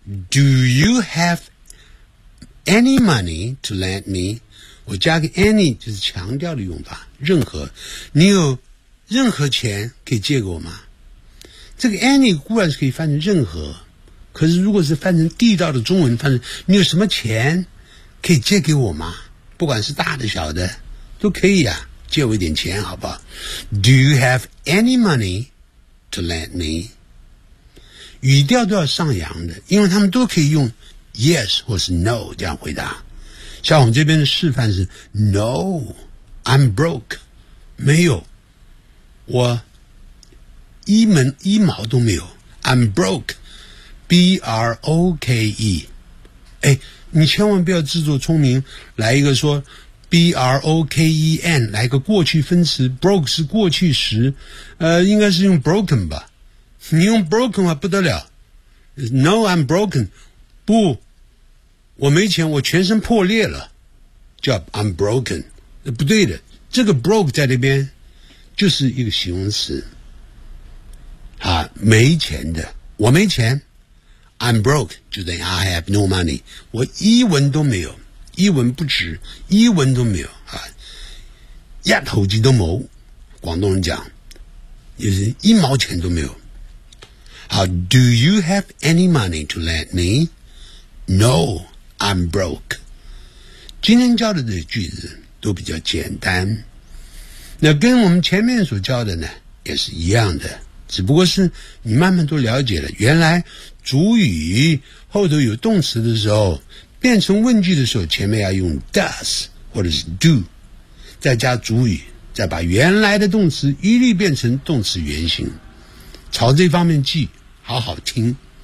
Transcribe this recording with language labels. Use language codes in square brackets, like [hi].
[en] Do you have any money to lend me？ [zh] 我加个 any 就是强调的用法，任何。你有任何钱可以借给我吗？这个 any 固然是可以翻成任何，可是如果是翻成地道的中文，翻成你有什么钱可以借给我吗？不管是大的小的都可以啊，借我一点钱好不好？ [en] Do you have any money to lend me？ [zh] 语调都要上扬的，因为他们都可以用 yes 或是 no 这样回答。像我们这边的示范是 [en] No I'm broke， [zh] 没有，我一毛都没有。 [en] I'm broke B-R-O-K-E。 [zh] 哎，你千万不要自作聪明来一个说 B-R-O-K-E-N， 来一个过去分词， broke 是过去时，应该是用 broken 吧。你用 broken 啊，不得了。 [en] No, I'm broken. [zh] 不，我没钱，我全身破裂了。叫 [en] I'm broken。 [zh] 不对的，这个 broke 在那边就是一个形容词。啊，没钱的，我没钱。 [en] I'm broke [zh] 就等于 [en] I have no money。 [zh] 我一文都没有，一文不值，一文都没有啊。一头鸡都没，广东人讲，就是一毛钱都没有。 [en] How do you have any money to lend me? No, I'm broke. [zh] 今天教的这句子都比较简单。那跟我们前面所教的呢也是一样的，只不过是你慢慢都了解了，原来主语后头有动词的时候，变成问句的时候，前面要用 does 或者是 do， 再加主语，再把原来的动词一律变成动词原形，朝这方面记，好好听。